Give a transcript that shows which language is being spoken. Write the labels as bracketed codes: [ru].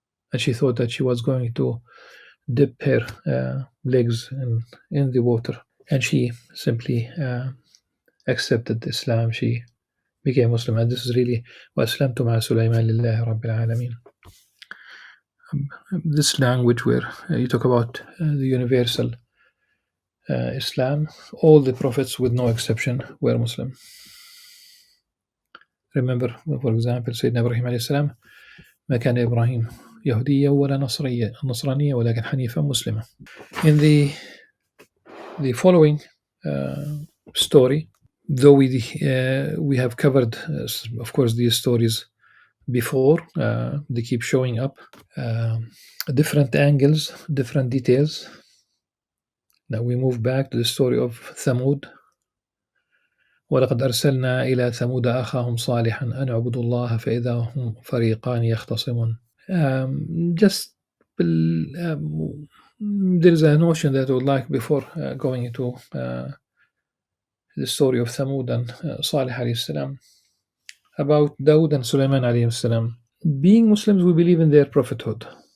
[en] And she thought that she was going to dip her legs in the water. And she simply accepted Islam. She became Muslim. And this is really [ar] وَأَسْلَمْتُ مَعَ سُلَيْمَانَ لِلَّهِ رَبِّ الْعَالَمِينَ. [en] This language where you talk about the universal Islam, all the prophets with no exception were Muslim. Remember, for example, Sayyidina Ibrahim alayhi salam, [ar] ما كان إبراهيم يهوديا ولا نصرانيا ولكن حنيفا مسلما. [en] In the following story, though we have covered, of course, these stories before, they keep showing up, different angles, different details. Now we move back to the story of Thamud. [ar] ولقد أرسلنا إلى ثمود أخاهم صالحا أن اعبدوا الله فإذا هم فريقان يختصمون. [en] Just there is a notion that I would like, before going into the story of Thamud and Salih alayhi salam, about Dawood and Sulaiman alayhi salam. Being Muslims, we believe in their prophethood.